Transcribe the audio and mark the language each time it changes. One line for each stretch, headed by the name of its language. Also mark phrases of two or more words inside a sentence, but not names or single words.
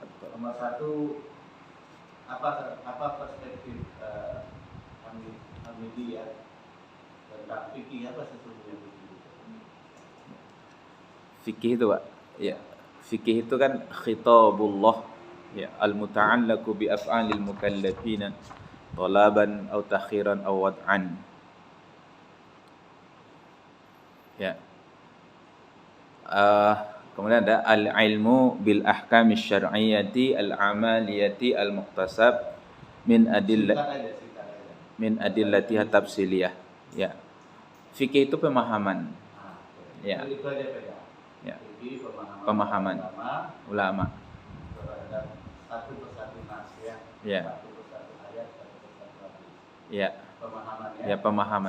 Indonesian: Nomor 1, apa perspektif Hamidi ya tentang fikih, apa sesungguhnya fikih? Fikih itu Pak. Ya, fikih itu kan khitabullah, ya,
Arabic: المتعلق بأفعال المكلفين طلبا أو تخييرا أو وضعا.
Indonesian: Ya. Kemudian ada
Arabic: العلم بالأحكام الشرعية العملية المكتسب من أدلتها التفصيلية.
Indonesian: Ya. Fikih itu pemahaman. Ya. Itu aja beda. Ya. Fikih Pemahaman ulama. terhadap satu persatu nas ya. Ya. Satu persatu ayat, satu persatu hadis. Ya. Pemahaman ya. Ya, pemahaman.